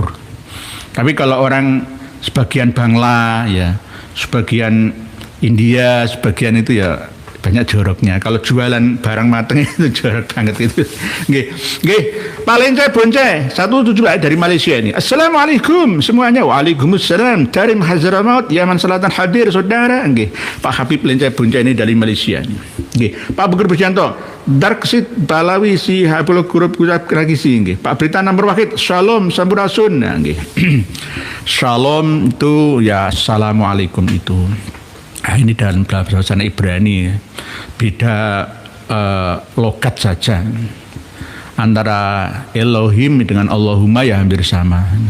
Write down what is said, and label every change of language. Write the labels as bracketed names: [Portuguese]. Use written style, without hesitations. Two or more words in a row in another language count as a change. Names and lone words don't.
[Indonesian] Tapi kalau orang sebagian Bangla ya, sebagian India, sebagian itu ya banyak joroknya. Kalau jualan barang mateng itu jorok banget itu. Nggih. Pak Lence Bonce 17 dari Malaysia ini. Assalamualaikum semuanya. Waalaikumsalam. Dari Hadramaut, Yaman Selatan hadir saudara. Nggih. Pak Habib Lence Bonce ini dari Malaysia ini. Nggih. Pak Bugir Pujianto, Darksit Balawi si Habul Gurub Gurab Kragisi nggih. Pak Berita Nomor Wahid, Shalom Sampurasun. Nggih. Shalom itu ya assalamualaikum itu. Ini dalam bahasa Ibrani, beda logat saja. Antara Elohim dengan Allahumma ya hampir sama.